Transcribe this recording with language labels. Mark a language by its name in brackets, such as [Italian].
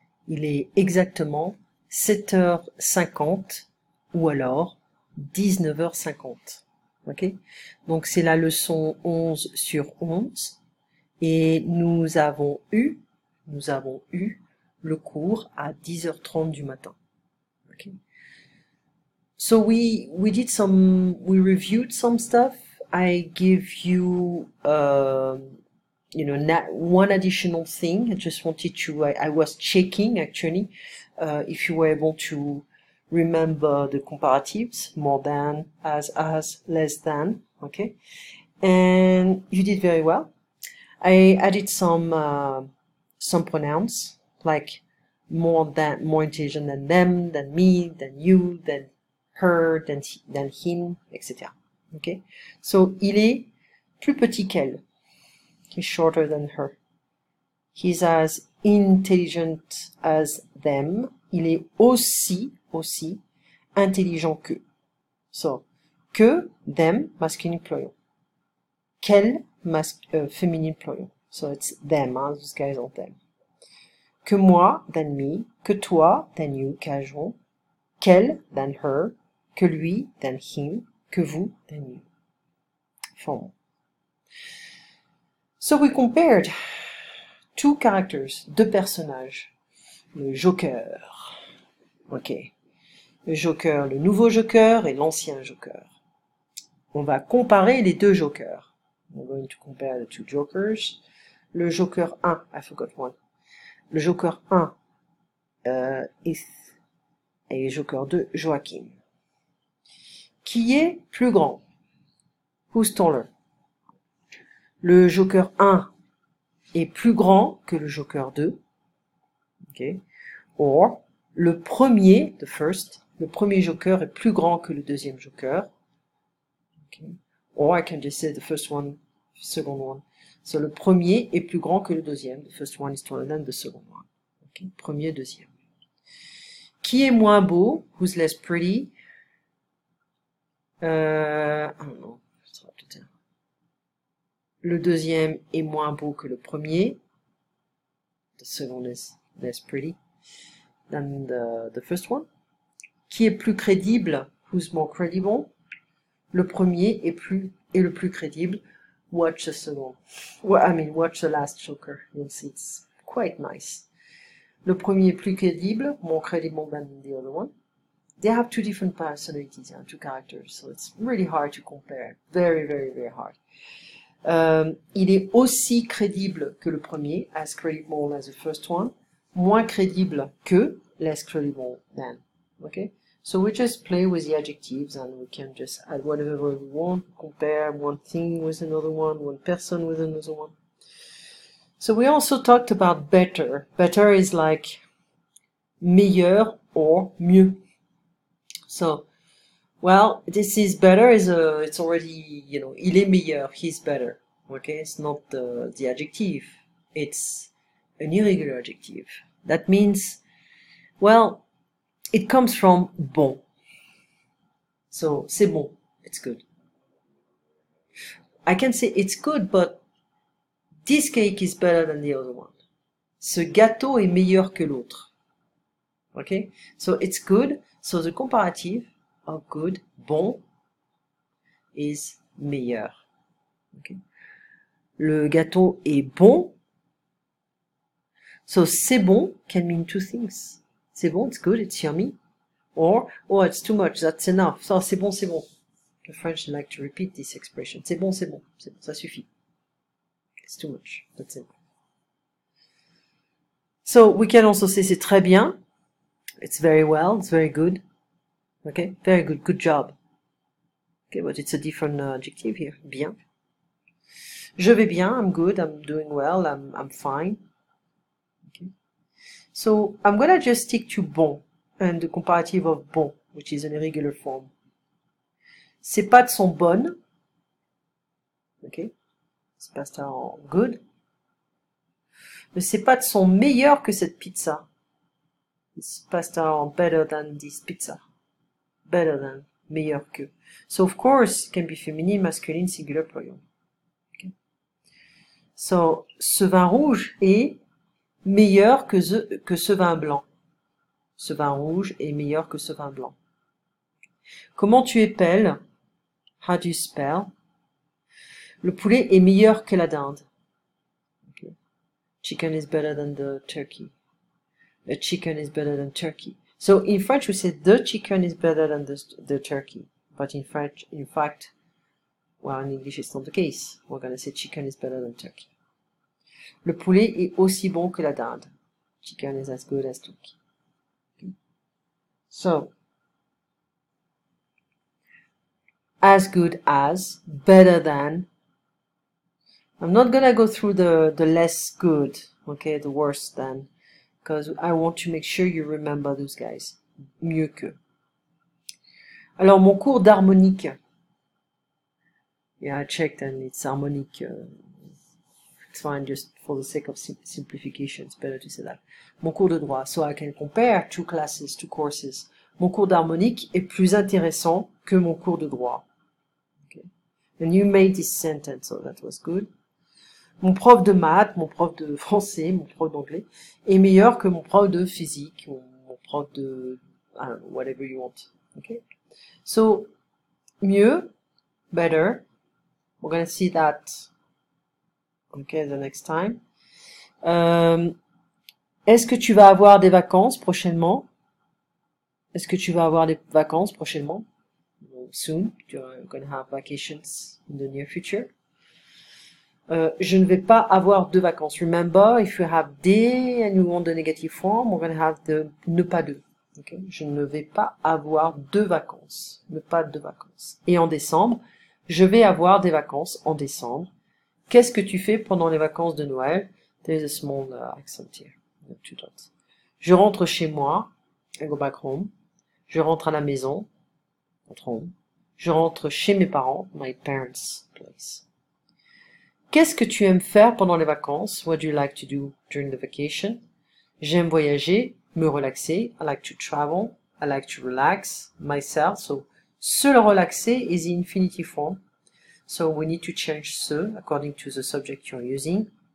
[French] Il est exactement 7h50 ou alors 19h50. Ok? Donc c'est la leçon 11 sur 11 et nous avons eu le cours à 10h30 du matin. [English] Okay. So we reviewed some stuff. I give you one additional thing. I just wanted to, I was checking actually if you were able to remember the comparatives, more than, as, less than, okay? And you did very well. I added some pronouns, like more intelligent than them, than me, than you, than her, than him, etc. Okay? [French] So, il est plus petit qu'elle. [English] He's shorter than her. He's as intelligent as them. [French] Il est aussi intelligent qu'eux. [English] So, que, them, masculine plural. Qu'elle, féminine plural. So it's them, those guys are them. [French] Que moi, [English] than me. [French] Que toi, [English] than you, casual. Qu'elle, than her. [French] Que lui, [English] than him. [French] Que vous, [English] than you. Formal. So we compared two characters, [French] deux personnages. [English] Le Joker. Ok. [French] Le Joker, le nouveau Joker et l'ancien Joker. On va comparer les deux Jokers. [English] We're going to compare the two Jokers. Le Joker 1, I forgot one. Le Joker 1, Heath. [French] Et le Joker 2, Joachim. Qui est plus grand? [English] Who's taller? [French] Le Joker 1 est plus grand que le Joker 2. Okay. Or, le premier, [English] the first, [French] le premier Joker est plus grand que le deuxième Joker. [English] Okay. Or I can just say the first one, second one. [French] So le premier est plus grand que le deuxième. [English] The first one is taller than the second one. [French] Okay. Premier, deuxième. Qui est moins beau? [English] Who's less pretty? I don't know. [French] Le deuxième est moins beau que le premier. [English] The second is less pretty than the first one. [French] Qui est plus crédible? [English] Who's more credible? [French] Le premier est le plus crédible. [English] Watch the second. Watch the last Joker. You'll see it's quite nice. [French] Le premier est plus crédible, [English] more credible than the other one. They have two different personalities, two characters, so it's really hard to compare. Very, very, very hard. [French] Il est aussi crédible que le premier, [English] as credible as the first one. [French] Moins crédible que, [English] less credible than. Okay? So we just play with the adjectives and we can just add whatever we want, compare one thing with another one person with another one. So we also talked about better. Better is like meilleur or mieux. So, well, this is better it's already, [French] il est meilleur, [English] he's better. Okay, it's not the adjective. It's an irregular adjective. That means, well, it comes from bon. So, [French] c'est bon, [English] it's good. I can say it's good, but this cake is better than the other one. [French] Ce gâteau est meilleur que l'autre. [English] Okay? So, it's good. So, the comparative of good, bon, is meilleur. Okay? [French] Le gâteau est bon. [English] So, c'est bon can mean two things. [French] C'est bon, [English] it's good, it's yummy. Or, oh, it's too much, that's enough. So, [French] c'est bon, c'est bon. [English] The French like to repeat this expression. [French] C'est bon, c'est bon, c'est bon, ça suffit. [English] It's too much, that's it. So, we can also say c'est très bien. It's very well, it's very good. Okay, very good, good job. Okay, but it's a different adjective here. Bien. [French] Je vais bien, [English] I'm good, I'm doing well, I'm fine. Okay. So, I'm gonna just stick to bon, and the comparative of bon, which is an irregular form. [French] Ses pâtes sont bonnes. Okay. Ses pâtes [English] are good. [French] Mais ses pâtes sont meilleures que cette pizza. [English] His pasta are better than this pizza. Better than, [French] meilleur que. [English] So of course, it can be feminine, masculine, singular, plural. Okay. [French] So, ce vin rouge est meilleur que ce vin blanc. Ce vin rouge est meilleur que ce vin blanc. Comment tu épelles? [English] How do you spell? [French] Le poulet est meilleur que la dinde. [English] Okay. Chicken is better than the turkey. The chicken is better than turkey. So in French we say the chicken is better than the turkey. But in fact, well, in English it's not the case. We're going to say chicken is better than turkey. [French] Le poulet est aussi bon que la dinde. [English] Chicken is as good as turkey. Okay. So, as good as, better than. I'm not gonna go through the less good, okay, the worse than, because I want to make sure you remember those guys. [French] Mieux que. Alors, mon cours d'harmonique. [English] Yeah, I checked and it's harmonique. It's fine, just for the sake of simplification, it's better to say that. [French] Mon cours de droit, [English] so I can compare two classes, two courses. [French] Mon cours d'harmonique est plus intéressant que mon cours de droit. [English] Okay. And you made this sentence, so that was good. [French] Mon prof de maths, mon prof de français, mon prof d'anglais est meilleur que mon prof de physique, ou mon prof de, [English] I don't know, whatever you want. Okay. So, mieux, better. We're going to see that, okay, the next time. [French] Est-ce que tu vas avoir des vacances prochainement? Est-ce que tu vas avoir des vacances prochainement? [English] Soon. You're going to have vacations in the near future. [French] Je ne vais pas avoir de vacances. [English] Remember, if you have des and you want the negative form, we're going to have the ne pas de. Okay? [French] Je ne vais pas avoir de vacances. Ne pas de vacances. Et en décembre, je vais avoir des vacances en décembre. Qu'est-ce que tu fais pendant les vacances de Noël? [English] There's a small accent here. Two dots. [French] Je rentre chez moi. [English] I go back home. [French] Je rentre à la maison. [English] At home. [French] Je rentre chez mes parents. [English] My parents' place. [French] Qu'est-ce que tu aimes faire pendant les vacances? [English] What do you like to do during the vacation? [French] J'aime voyager, me relaxer. [English] I like to travel. I like to relax myself. So, se relaxer is the infinitive form. So, we need to change se according to the subject you're using.